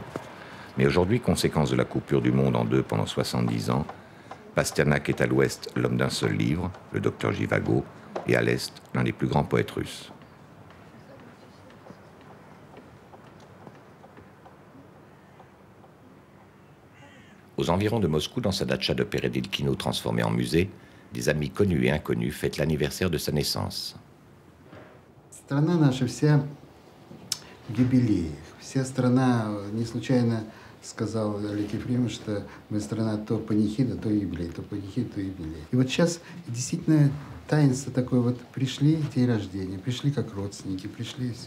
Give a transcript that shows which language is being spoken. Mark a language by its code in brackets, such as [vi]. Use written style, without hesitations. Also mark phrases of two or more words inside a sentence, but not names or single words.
[fr] Mais aujourd'hui, conséquence de la coupure du monde en deux pendant 70 ans, Pasternak est à l'ouest l'homme d'un seul livre, le docteur Jivago, et à l'est l'un des plus grands poètes russes. Aux environs de Moscou, dans sa datcha de Peredilkino transformée en musée, des amis connus et inconnus fêtent l'anniversaire de sa naissance. [ru] Страна наша вся в юбилеях. Вся страна, не случайно сказал Олег Ефремович, что мы страна то панихида, то юбилей, то панихида, то юбилей. И вот сейчас действительно таинство такое, вот пришли день рождения, пришли как родственники, пришли и все.